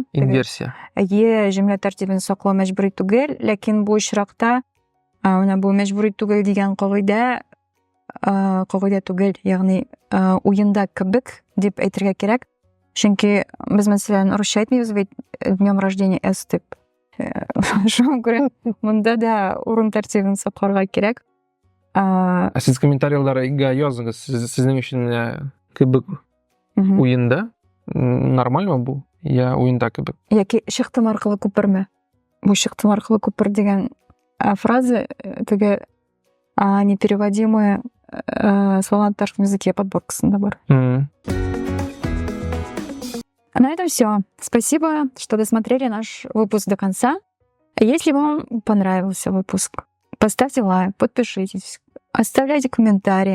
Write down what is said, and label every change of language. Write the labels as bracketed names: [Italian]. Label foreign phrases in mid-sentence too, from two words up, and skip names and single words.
[Tatar] Инверсия. Җөмлә тәртибен саклау мәҗбүри түгел, ләкин бу очракта бу мәҗбүри түгел дигән кагыйдә түгел, ягъни уенда кебек дип әйтергә кирәк. Чөнки без мәсәлән русча әйтмибез бит [Russian] днём рождения с [Tatar] дип. Шуңа күрә монда да урын тәртибен сакларга кирәк. Сез комментарийларга языңыз. Сезнең өчен кебек уенда нормальмы бу? Я уенда кебек. Яки шыктым аркылы күперме? Бу шыктым аркылы күпер дигән фраза теге [Russian] непереводимые слова на татарском языке [Tatar] подборкасында бар. [Russian] На этом все. Спасибо, что досмотрели наш выпуск до конца. Если вам понравился выпуск, поставьте лайк, подпишитесь, оставляйте комментарии.